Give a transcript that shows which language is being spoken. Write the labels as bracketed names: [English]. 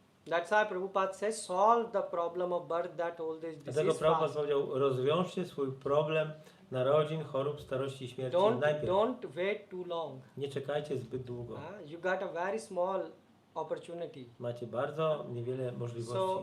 [English] That's why Prabhupada says, solve the problem of birth, that old age, [Polish] Dlatego [English] disease [Polish] Prabhupada [English] fast. [Polish] powiedział, rozwiążcie swój problem narodzin, chorób, starości i śmierci najpierw. [English] Don't wait too long. [Polish] Nie czekajcie zbyt długo. [English] You got a very small opportunity. [Polish] Macie bardzo niewiele możliwości.